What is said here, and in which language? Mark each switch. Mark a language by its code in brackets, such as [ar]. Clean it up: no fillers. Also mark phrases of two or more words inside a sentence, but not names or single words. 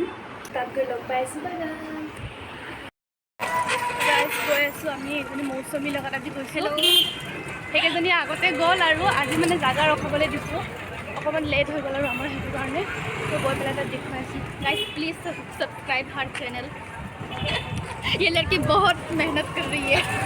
[as] তাত গৈ লগ পাই আছোঁ। বাই বাই। গাইজ, গৈ আছোঁ আমি এজনী মৌচুমীৰ লগত আজি গৈছিলোঁ। সেইকেইজনী আগতে গ'ল আৰু আজি মানে জাগা ৰখাবলৈ দিছোঁ। অকণমান লেট হৈ গ'ল আৰু আমাৰ সেইটো কাৰণে। ত' গৈ পেলাই তাত দেখুৱাইছোঁ। গাইজ, প্লিজ [hi] सब्सक्राइब हर चैनल। ये लड़की बहुत मेहनत कर रही है।